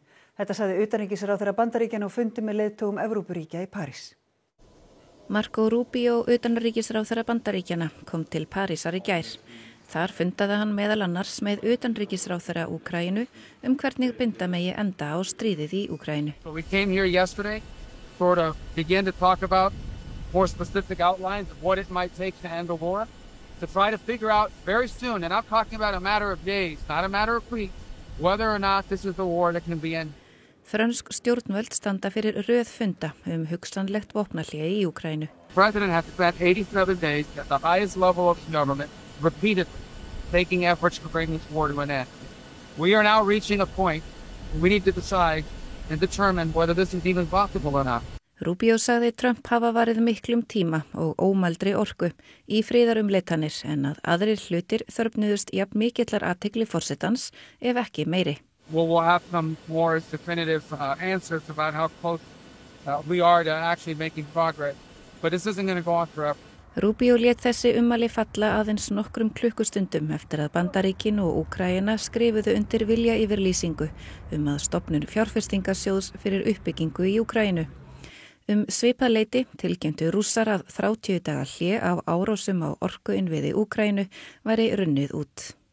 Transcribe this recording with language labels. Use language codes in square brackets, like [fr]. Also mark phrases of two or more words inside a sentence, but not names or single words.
[is] Þetta sagði utanríkisráðherra Bandaríkjanna á fundi með leiðtogum Evrópuríkja í París. Marco Rubio, utanríkisráðherra Bandaríkjanna, kom til Parísar í gær. Þar fundaði hann meðal annars með utanríkisráðherra Úkraínu hvernig binda megi enda á stríðið í Úkraínu. [en] So we came here yesterday to begin to talk about more specific outlines of what it might take to end the war. To try to figure out very soon, and I'm talking about a matter of days, not a matter of weeks, whether or not this is the war that can be ended. [is] Frönsk stjórnvöld standa fyrir röð funda hugsanlegt vopnahlé í Úkraínu. [en] The president has spent 87 days at the highest level of government repeatedly making efforts to bring this war to an end. We are now reaching a point where we need to decide and determine whether this is even possible or not. [is] Rubio sagði Trump hafa varið miklum tíma og ómældri orku í friðarumleitanir en að aðrir hlutir þörfnuðust jafn mikillar athygli forsetans ef ekki meiri. [en] We'll have some more definitive answers about how close we are to actually making progress. But this isn't going to go on forever. [is] Rubio lét þessi ummæli falla aðeins nokkrum klukkustundum eftir að Bandaríkin og Úkraína skrifuðu undir viljayfirlýsingu að stofnun fjárfestingasjóðs fyrir uppbyggingu í Úkraínu. Svipað leyti tilkynntu Rússar að 30 daga hlé á árásum á orkuinnviði Úkraínu væri runnið út.